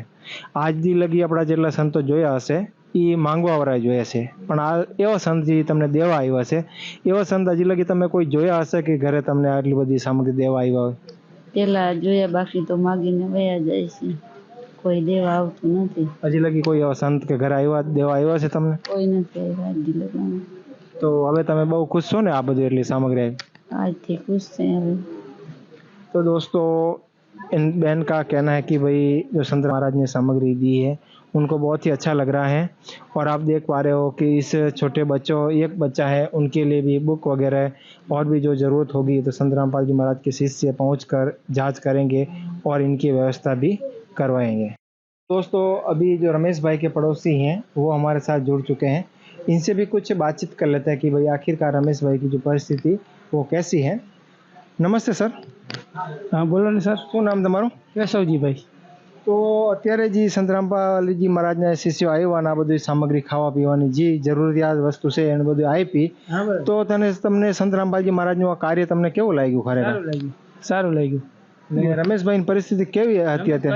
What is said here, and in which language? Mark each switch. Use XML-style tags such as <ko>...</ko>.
<gu>આજ દી લગી આપણા જેટલા સંતો જોયા હશે એ માંગવાવાળા જોયા છે, પણ આ એવા સંત જે તમને દેવા આવ્યા છે એવા સંત હજી લગી તમે કોઈ જોયા હશે કે ઘરે તમને આટલી બધી સામગ્રી દેવા આવ્યા હોય? પેલા જોયા, બાકી તો માગીને વયા જાય છે, કોઈ દેવા આવતું નથી. હજી લગી કોઈ એવા સંત કે ઘરે આવ્યા દેવા આવ્યા છે તમને? કોઈ નથી આવ્યા હજી લગી. તો હવે તમે બહુ ખુશ છો ને આ બધી એટલી</gu> <hi>सामग्री आई?</hi> <gu>આજથી ખુશ છે હવે.</gu> <hi>तो दोस्तों इन बहन का कहना है कि भाई जो संत महाराज ने सामग्री दी है उनको बहुत ही अच्छा लग रहा है. और आप देख पा रहे हो कि इस छोटे बच्चों एक बच्चा है उनके लिए भी बुक वगैरह और भी जो ज़रूरत होगी तो संत रामपाल जी महाराज के शिष्य पहुंचकर जांच करेंगे और इनकी व्यवस्था भी करवाएंगे. दोस्तों अभी जो रमेश भाई के पड़ोसी हैं वो हमारे साथ जुड़ चुके हैं. इनसे भी कुछ बातचीत कर लेते हैं कि भाई आखिरकार रमेश भाई की जो परिस्थिति वो कैसी है. नमस्ते सर. हाँ बोलो ने सर.</hi> <gu>શું નામ તમારું? કેશવજીભાઈ. તો અત્યારે જે સંત રામપાલજી મહારાજના શિષ્યો આવ્યા અને આ બધી સામગ્રી ખાવા પીવાની જે જરૂરિયાત વસ્તુ છે એને બધું આપી, તો તમને સંત રામપાલજી મહારાજનું આ કાર્ય તમને કેવું લાગ્યું? ખરેખર સારું લાગ્યું. ને રમેશભાઈની પરિસ્થિતિ કેવી હતી અત્યારે?</gu>